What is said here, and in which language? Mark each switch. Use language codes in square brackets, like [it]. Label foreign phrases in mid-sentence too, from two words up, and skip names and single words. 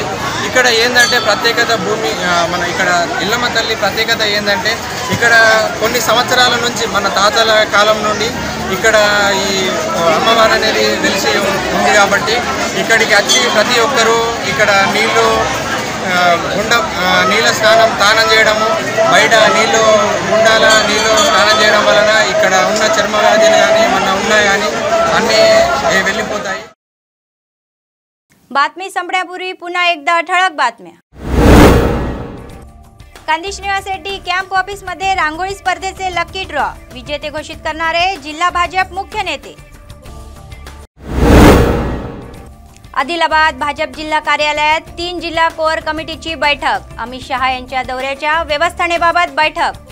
[te] ఇక్కడ ఏంటంటే ప్రత్యేకత భూమి మన ఇక్కడ ఎల్లమ్మ తల్లి ప్రత్యేకత ఏంటంటే ఇక్కడ కొన్ని సంవత్సరాల నుంచి మన తాతల కాలం నుండి ఇక్కడ ఈ అమ్మవారు అనేది వెలిసి ఉంది కాబట్టి ఇక్కడికి వచ్చి ప్రతి ఒక్కరూ ఇక్కడ నీళ్ళ స్నానం చేయడము, బయట గుండాల నీళ్ళు స్నానం చేయడం వలన ఇక్కడ ఉన్న చర్మ వ్యాధులు కానీ ఏమన్నా ఉన్నా కానీ అన్నీ వెళ్ళిపోతాయి. [mr] बातमी संपण्यापूर्वी पुन्हा एकदा ठळक बातम्या. कांदी श्रीनिवास रेड्डी कॅम्प ऑफिसमध्ये रांगोळी स्पर्धेचे [en] lucky draw, [mr] विजेते घोषित करणारे जिल्हा भाजप मुख्य नेते. आदिलाबाद भाजप जिल्हा कार्यालयात 3 जिल्हा कोर कमिटीची बैठक, अमित शहा यांच्या दौऱ्याच्या व्यवस्थापनेबाबत बैठक.